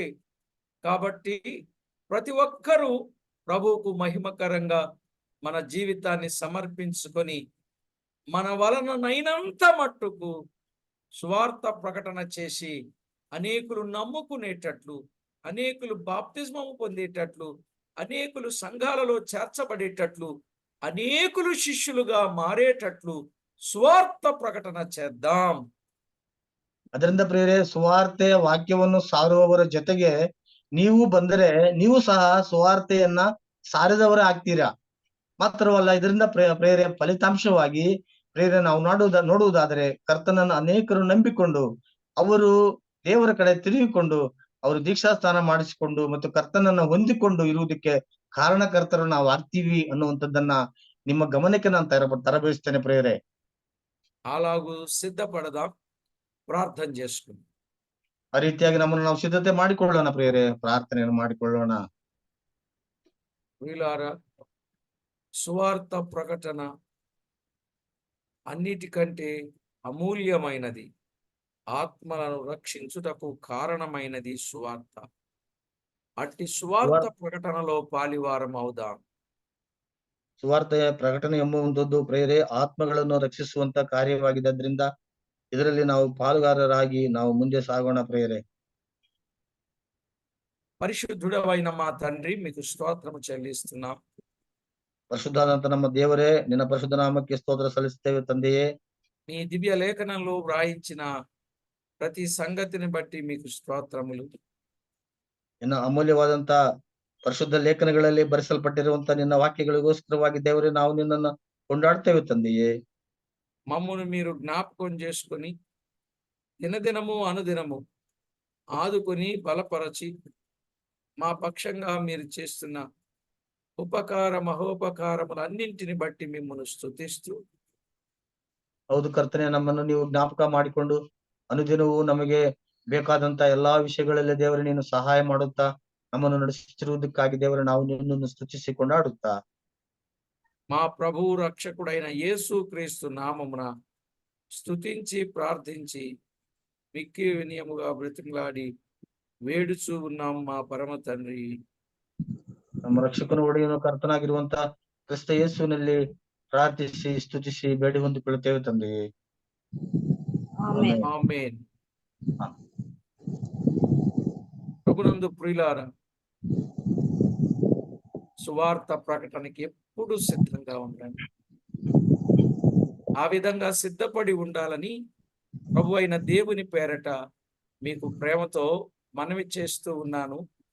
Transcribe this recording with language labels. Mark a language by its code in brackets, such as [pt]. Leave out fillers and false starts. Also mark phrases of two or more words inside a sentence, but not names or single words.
[te] కాబట్టి ప్రతి ఒక్కరూ ప్రభువుకు మహిమకరంగా మన జీవితాన్ని సమర్పించుకొని మన వలననైనంత మట్టుకు సువార్త ప్రకటన చేసి అనేకులు నమ్ముకునేటట్లు, అనేకులు బాప్తిస్మము పొందేటట్లు, అనేకులు సంఘాలలో చేర్చబడేటట్లు, అనేకులు శిష్యులుగా మారేటట్లు సువార్త ప్రకటన చేద్దాం. [kn] ಅದರಿಂದ ಪ್ರಿಯರೇ, ಸುವಾರ್ತೆಯ ವಾಕ್ಯವನ್ನು ಸಾರುವವರ ಜೊತೆಗೆ ನೀವು ಬಂದರೆ ನೀವು ಸಹ ಸುವಾರ್ತೆಯನ್ನ ಸಾರಿದವರೇ ಆಗ್ತೀರಾ. ಮಾತ್ರವಲ್ಲ, ಇದರಿಂದ ಪ್ರೇರೆ ಫಲಿತಾಂಶವಾಗಿ ಪ್ರೇರೆ ನಾವು ನೋಡುವುದಾದರೆ ಕರ್ತನನ್ನು ಅನೇಕರು ನಂಬಿಕೊಂಡು ಅವರು ದೇವರ ಕಡೆ ತಿರುಗಿಕೊಂಡು ಅವರು ದೀಕ್ಷಾ ಸ್ನಾನ ಮಾಡಿಸಿಕೊಂಡು ಮತ್ತು ಕರ್ತನನ್ನ ಹೊಂದಿಕೊಂಡು ಇರುವುದಕ್ಕೆ ಕಾರಣಕರ್ತರು ನಾವು ಆಗ್ತೀವಿ ಅನ್ನುವಂಥದ್ದನ್ನ ನಿಮ್ಮ ಗಮನಕ್ಕೆ ನಾನು ತರಬೇಯಿಸ್ತೇನೆ ಪ್ರೇರೆ. [te] అలాగూ సిద్ధపడదాం, ప్రార్థన చేసుకుందాం. [kn] ಆ ರೀತಿಯಾಗಿ ನಮ್ಮನ್ನು ನಾವು ಸಿದ್ಧತೆ ಮಾಡಿಕೊಳ್ಳೋಣ ಪ್ರೇರೆ, ಪ್ರಾರ್ಥನೆಯನ್ನು ಮಾಡಿಕೊಳ್ಳೋಣ. [te] వీలారా, సువార్త ప్రకటన అన్నిటికంటే అమూల్యమైనది. ఆత్మలను రక్షించుటకు కారణమైనది సువార్త. అట్టి సువార్త ప్రకటనలో పాలివారం అవుదాం. [kn] ಸುವಾರ್ತೆಯ ಪ್ರಕಟಣೆ ಎಂಬುವಂಥದ್ದು ಪ್ರೇರೆ ಆತ್ಮಗಳನ್ನು ರಕ್ಷಿಸುವಂತ ಕಾರ್ಯವಾಗಿದ್ದರಿಂದ ಇದರಲ್ಲಿ ನಾವು ಪಾಲುಗಾರರಾಗಿ ನಾವು ಮುಂದೆ ಸಾಗೋಣ ಪ್ರೇರೆ. [te] పరిశుద్ధుడవైన మా తండ్రి, మీకు స్తోత్రము చెల్లిస్తున్నాం. [kn] ಪರಿಶುದ್ಧಾದಂತ ನಮ್ಮ ದೇವರೇ, ನಿನ್ನ ಪರಿಶುದ್ಧ ನಾಮಕ್ಕೆ ಸ್ತೋತ್ರ ಸಲ್ಲಿಸುತ್ತೇವೆ ತಂದೆಯೇ. [te] మీ దివ్య లేఖనంలో వ్రాయించిన ప్రతి సంగతిని బట్టి మీకు స్తోత్రములు. [kn] ನಿನ್ನ ಅಮೂಲ್ಯವಾದಂತ ಪರಿಶುದ್ಧ ಲೇಖನಗಳಲ್ಲಿ ಬರೆಸಲ್ಪಟ್ಟಿರುವಂತ ನಿನ್ನ ವಾಕ್ಯಗಳಿಗೋಸ್ಕರವಾಗಿ ದೇವರೇ ನಾವು ನಿನ್ನನ್ನು ಕೊಂಡಾಡ್ತೇವೆ ತಂದೆಯೇ. [te] మమ్మును మీరు జ్ఞాపకం చేసుకొని దినదినము అనుదినము ఆదుకొని బలపరచి మా పక్షంగా మీరు చేస్తున్న ఉపకార మహోపకారములన్నింటిని బట్టి మిమ్మల్ని స్తుతిస్తూ, [kn] ಹೌದು ಕರ್ತನೆ, ನಮ್ಮನ್ನು ನೀವು ಜ್ಞಾಪಕ ಮಾಡಿಕೊಂಡು ಅನುದಿನವೂ ನಮಗೆ ಬೇಕಾದಂತ ಎಲ್ಲಾ ವಿಷಯಗಳಲ್ಲಿ ದೇವರೇ ನೀನು ಸಹಾಯ ಮಾಡುತ್ತಾ ನಮ್ಮನ್ನು ನಡೆಸುತ್ತಿರುವುದಕ್ಕಾಗಿ ದೇವರೇ ನಾವು ನಿನ್ನನ್ನು ಸ್ತುತಿಸಿ ಕೊಂಡಾಡುತ್ತಾ [te] మా ప్రభువు రక్షకుడైన యేసు క్రీస్తు నామమున స్తుతించి ప్రార్థించి మిక్కి వినయముగా బ్రతిమలాడి వేడుచూ ఉన్నాం మా పరమ తండ్రి. [kn] ನಮ್ಮ ರಕ್ಷಕನು ಒಡೆಯನು ಕರ್ತನಾಗಿರುವಂತ ಕ್ರಿಸ್ತ ಯೇಸುವಿನಲ್ಲಿ ಪ್ರಾರ್ಥಿಸಿ ಸ್ತುತಿಸಿ ಬೇಡಿ ಹೊಂದಿಕೊಳ್ಳುತ್ತೇವೆ ತಂದೆಯೇ. [te] ఆమేన్. ప్రభునందు ప్రియులారా, సువార్త ప్రకటనకి ఎప్పుడు సిద్ధంగా ఉండండి. ఆ విధంగా సిద్ధపడి ఉండాలని ప్రభు అయిన దేవుని పేరట మీకు ప్రేమతో మనవి చేస్తూ ఉన్నాను.